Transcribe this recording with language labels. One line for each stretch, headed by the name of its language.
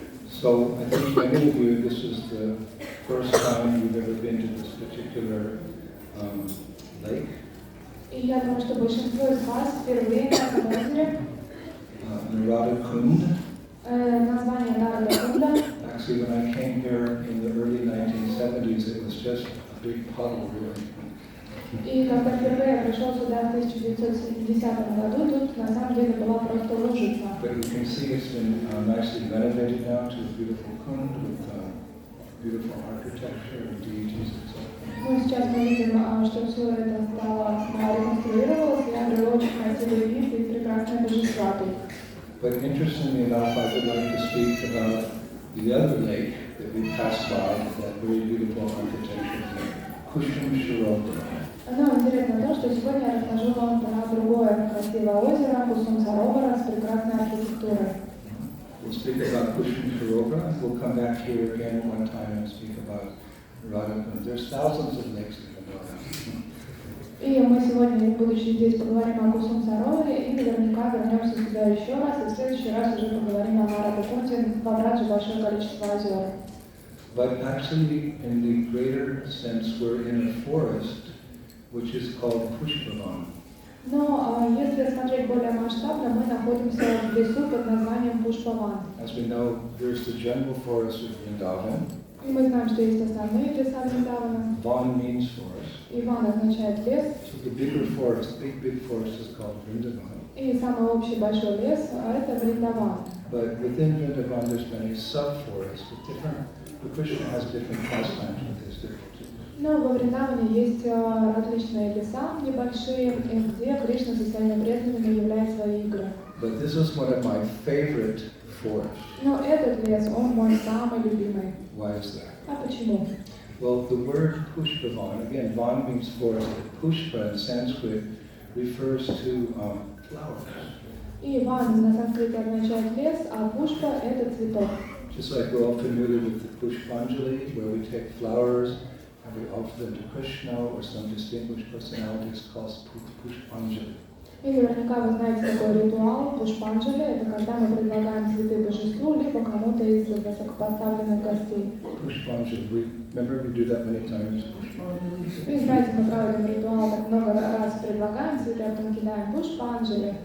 English: So I think many of you, this is the first time you've ever been to this particular lake.
Russian: И я думаю, что большинство из вас впервые на этом озере.
English: Narada Kund.
Russian: Название Нарада Кунда.
English: Actually, when I came here in the early 1970s, it was just a big puddle, really.
Russian: И когда впервые я пришел сюда в 1970 году, тут на самом деле была просто лужица.
English: But you can see it's been nicely renovated now to a beautiful kund with beautiful architecture and deities, etc.
Russian: Ну, сейчас мы видим, что все это стало реконструировалось, и обрело очень красивый вид и прекрасное божество тут.
English: But interestingly enough, I would like to speak about the other lake that we passed by, that very beautiful architecture, Kushum Shiroka.
Russian: Но интересно то, что сегодня я расскажу вам про другое красивое озеро, Кусум Саровара, с прекрасной архитектурой.
English: We'll speak about Kushum Shiroka, and we'll come back here again one time and speak about Narada Kund. There's thousands of lakes in Narada.
Russian: И мы сегодня, будучи здесь, поговорим о Кусум Сароваре, и наверняка вернемся сюда еще раз, и в следующий раз уже поговорим о Нарада Кунде, также большое количество озер.
English: But actually, in the greater sense, we're in a forest which is called Pushpavan.
Russian: Но если смотреть более масштабно, мы находимся в лесу под названием Пушпаван.
English: As we know, there's the general forest of Vrindavan.
Russian: И мы знаем, что есть основные леса Вриндавана.
English: Van means forest.
Russian: И Ван означает лес.
English: So the bigger forest, big forest is called Vrindavan.
Russian: И самый общий большой лес – это Вриндаван.
English: But within Vrindavan, there's many sub-forests with different. Krishna has different pastimes with his different.
Russian: Но во Вриндаване есть различные леса небольшие, где Кришна со своими преданными являет свои игры.
English: But this is one of my favorite forests.
Russian: Но этот лес, он мой самый любимый.
English: Why is that?
Russian: А почему?
English: Well, the word Pushpavan, again, Van means forest, but Pushpa in Sanskrit refers to flowers.
Russian: И Ван на санскрите означает лес, а Пушпа – это цветок.
English: Just like we're all familiar with the Pushpanjali, where we take flowers and we offer them to Krishna or some distinguished personalities called Pushpanjali.
Russian: И наверняка вы знаете такой ритуал Пушпанджали, это когда мы предлагаем цветы божеству, либо кому-то из высокопоставленных гостей.
English: Pushpanjali, remember we do that many times.
Russian: И знаете, мы проводим ритуал, так много раз предлагаем цветы, а потом кидаем Пушпанджали.